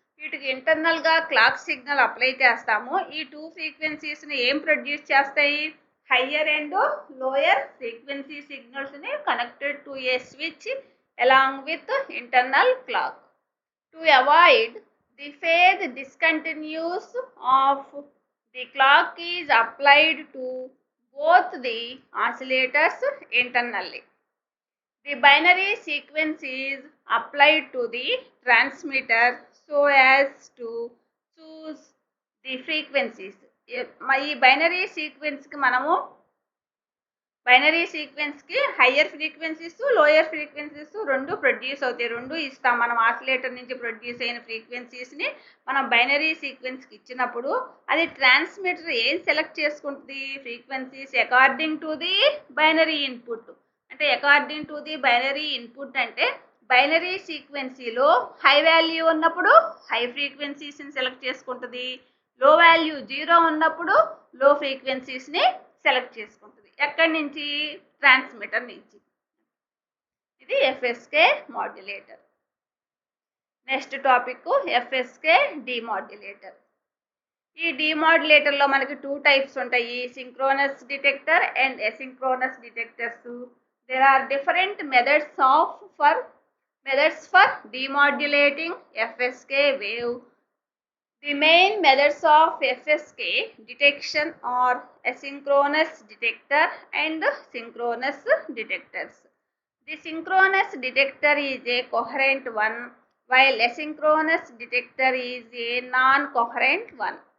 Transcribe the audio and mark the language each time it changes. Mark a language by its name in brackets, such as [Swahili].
[Telugu] వీటికి ఇంటర్నల్గా clock signal apply చేస్తాము. ఈ 2 ఫ్రీక్వెన్సీస్ని ఏం ప్రొడ్యూస్ చేస్తాయి higher and lower frequency సిగ్నల్స్ని [English] Connected to a switch along with internal clock. To avoid the phase discontinuous of the clock is applied to both the oscillators internally. The binary sequence is applied to the transmitter so as to choose the frequencies. [Telugu] ఈ binary సీక్వెన్స్కి మనము binary సీక్వెన్స్కి higher frequencies lower frequencies రెండు produce అవుతాయి. రెండు ఇస్తాం. మనం oscillator నుంచి produce అయిన ఫ్రీక్వెన్సీస్ని మనం బైనరీ సీక్వెన్స్కి ఇచ్చినప్పుడు అది ట్రాన్స్మిటర్ ఏం సెలెక్ట్ చేసుకుంటుంది frequencies [English] According to the binary input. [Telugu] అంటే [English] according to the binary input [Telugu] అంటే బైనరీ సీక్వెన్సీలో హై వాల్యూ ఉన్నప్పుడు హై ఫ్రీక్వెన్సీస్ని సెలెక్ట్ చేసుకుంటుంది, లో వాల్యూ 0 ఉన్నప్పుడు లో ఫ్రీక్వెన్సీస్ని సెలెక్ట్ చేసుకుంటుంది. ఎక్కడి నుంచి ట్రాన్స్మిటర్ నుంచి. ఇది FSK modulator. Next topic FSK డిమాడ్యులేటర్. ఈ డిమాడ్యులేటర్లో మనకి 2 టైప్స్ ఉంటాయి, synchronous detector and ఎసింక్రోనస్ detectors. [English] There are different methods for Methods for demodulating FSK wave. The main methods of FSK detection are asynchronous detector and synchronous detectors. The synchronous detector is a coherent one, while asynchronous detector is a non-coherent one.